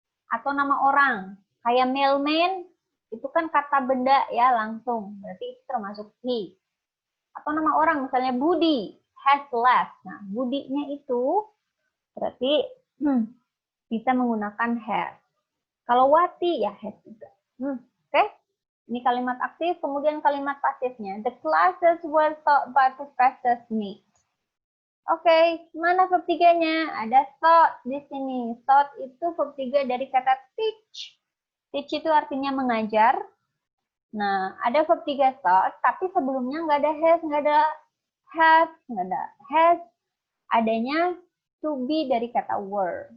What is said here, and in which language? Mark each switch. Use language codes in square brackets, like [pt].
[id] Atau nama orang. Kayak mailman, itu kan kata benda ya langsung. Berarti itu termasuk he. Atau nama orang, misalnya Budi, [en] has left. [id] Nah, Budinya itu berarti bisa menggunakan has. Kalau Wati, ya has juga. Oke? Ini kalimat aktif, kemudian kalimat pasifnya. [en] The classes were taught by Professor Smith. [id] Oke, mana verb 3-nya? Ada taught di sini. Taught itu verb 3 dari kata teach. Teach itu artinya mengajar. Nah, ada verb 3 taught, tapi sebelumnya nggak ada has, nggak ada have, nggak ada has. Adanya to be dari kata were.